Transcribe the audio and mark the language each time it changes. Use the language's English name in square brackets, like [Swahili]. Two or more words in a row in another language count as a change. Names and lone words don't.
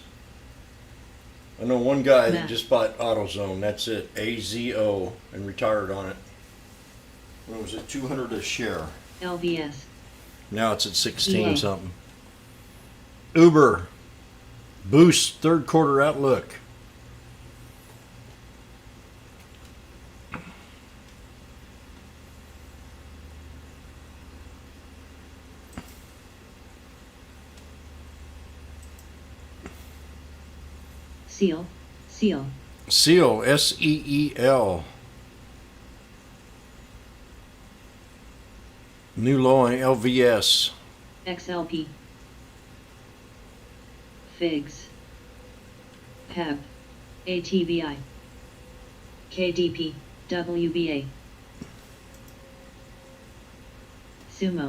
[English] I know one guy that Matt. just bought AutoZone. That's it. AZO, and retired on it. What was it? 200 a share. LVS. Now it's at 16 EA. something. Uber boosts third quarter outlook. Seal. Seal. Seal, SEEL. New low on LVS. XLP. Figs. PEP. ATVI. KDP. WBA. Sumo.